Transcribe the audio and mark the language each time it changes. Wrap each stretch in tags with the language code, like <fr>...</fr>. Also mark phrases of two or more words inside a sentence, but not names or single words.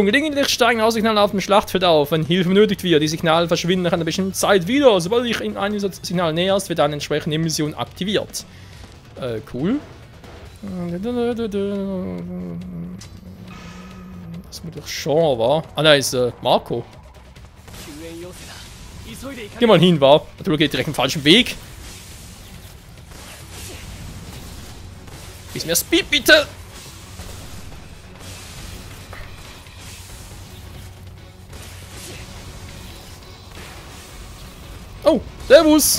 <de>Gelegentlich steigen Aussignale auf dem Schlachtfeld auf, wenn Hilfe benötigt wird. Die Signale verschwinden nach einer bestimmten Zeit wieder. Sobald dich in einem Signal näherst, wird eine entsprechende Nebenmission aktiviert. Cool. Das muss doch schon, wa? Ah, da ist Marco.</de> <ja>救援要請だ急いで行か</ja> <de>Geh mal hin, wa? Du gehst direkt im falschen Weg. Gib mir Speed, bitte! Oh, servus!</de>